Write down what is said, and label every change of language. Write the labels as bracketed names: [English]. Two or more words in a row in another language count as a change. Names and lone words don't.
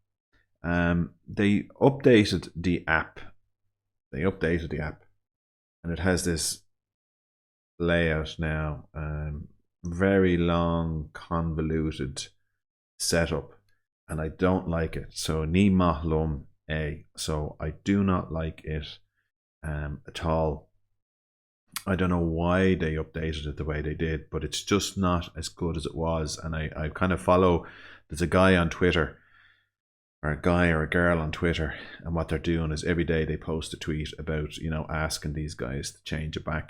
[English] They updated the app. And it has this layout now. Very long, convoluted setup, and I don't like it. [Irish] So ní maith a. [English] So I do not like it at all. I don't know why they updated it the way they did, but it's just not as good as it was. And I kind of follow, there's a guy on Twitter, or a guy or a girl on Twitter, and what they're doing is every day they post a tweet about, asking these guys to change it back.